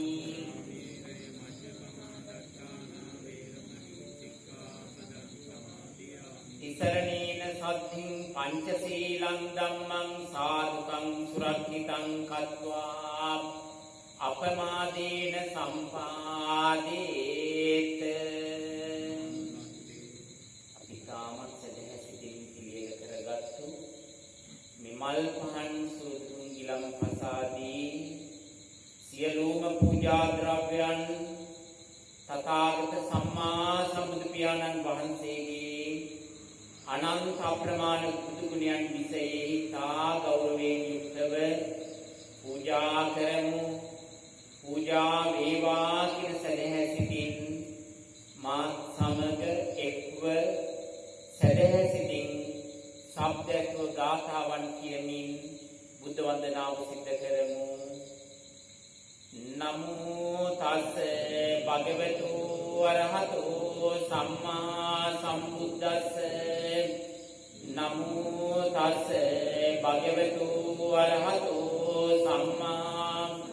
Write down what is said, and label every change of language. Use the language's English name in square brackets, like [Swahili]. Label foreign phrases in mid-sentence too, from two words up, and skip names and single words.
[Pali] Tisaranena saddhiṃ pañcasīlaṃ dhammam sādhukam surakkhitam kattvā apamādena sampādēt [Sinhala] මල් පහන් සූතුන් ගිලම් පසාදී සියලුම පූජා ද්‍රව්‍යයන් තථාගත සම්මා සම්බුදු පියාණන් වහන්සේගේ අනන්ත අප්‍රමාණ බුදු ගුණයන් විසෙහි තා ගෞරවයෙන් යුක්තව පූජා කරමු. පූජා වේවා කියන සදහැසිතින් මාත් සමග එක්ව සදහැසිතින් ශබ්දයක ගාථාවන් කියමින් බුද්ධ වන්දනාව සිද්ධ කරමු. [Pali] නමෝ තස්ස භගවතු වරහතෝ සම්මා සම්බුද්දස්ස නමෝ තස්ස භගවතු වරහතෝ සම්මා